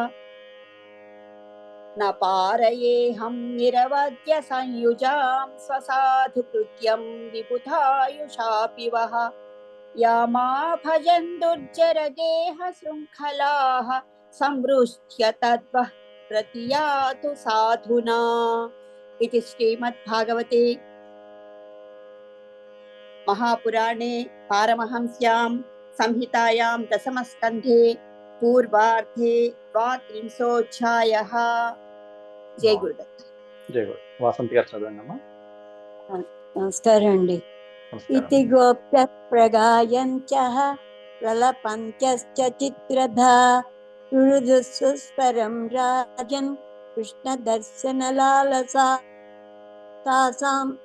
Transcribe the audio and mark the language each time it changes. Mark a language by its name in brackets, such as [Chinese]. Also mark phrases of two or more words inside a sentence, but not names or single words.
[Sanskrit] న పారయేహం నిరవద్య సంయుజాం స్వసాధు కృత్యం విబుధాయుషాపి వః యామా భజన్ దుర్జరగేహ శృంఖలాః సంవృష్ట్య తద్వః ప్రతియాతు సాధునా. ఇది శ్రీమద్భాగవతే महापुराणे पारमहंस्यां संहितायां दशमस्कन्धे पूर्वार्धे 32 जय गुरुदत्त. [Telugu] జై గురు. వాసంతి గారు చదవండి అమ్మా. నమస్కారం అండి. నమస్కారం. [Sanskrit] ఇతి గోప్య ప్రగాయంచః ప్రలపంత్యశ్చ చిత్రధా రురుదుస్వరం రాజన్ కృష్ణ దర్శన లాలసా తాసాం